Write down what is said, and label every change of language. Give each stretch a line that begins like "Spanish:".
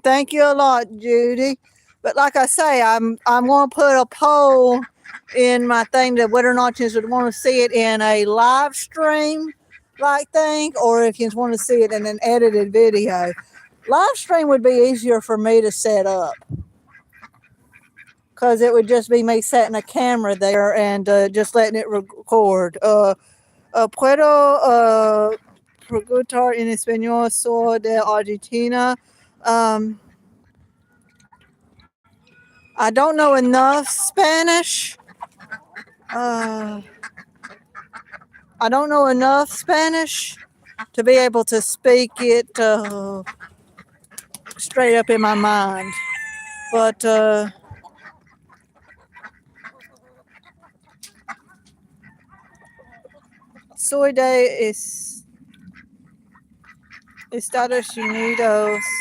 English: Thank you a lot, Judy. But like I say, I'm going to put a poll in my thing that whether or not you would want to see it in a live stream like thing, or if you want to see it in an edited video. Live stream would be easier for me to set up, because it would just be me setting a camera there and just letting it record.
Spanish: Puedo preguntar en español soy de Argentina.
English: I don't know enough Spanish. I don't know enough Spanish to be able to speak it straight up in my mind.
Spanish: But soy de Estados Unidos.